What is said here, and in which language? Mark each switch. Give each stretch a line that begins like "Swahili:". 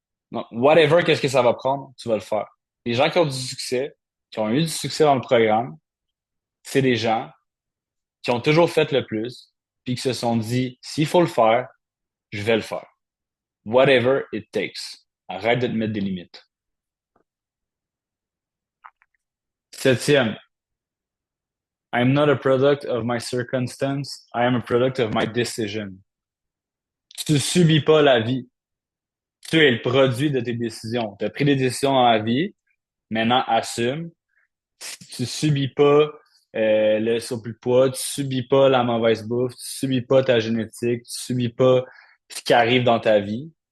French: Donc, whatever, qu'est-ce que ça va prendre, tu vas le faire. Les gens qui ont du succès, qui ont eu du succès dans le programme, c'est des gens qui ont toujours fait le plus, puis qui se sont dit, s'il faut le faire, je vais le faire.
English: Whatever it takes.
French: Arrête de te mettre des limites.
English: Septième, I'm not a product of my circumstance, I am a product of my decision.
French: Tu subis pas la vie. Tu es le produit de tes décisions. Tu as pris des décisions dans la vie, maintenant assume. Tu subis pas le surplus de poids, tu subis pas la mauvaise bouffe, tu subis pas ta génétique, tu subis pas ce qui arrive dans ta vie.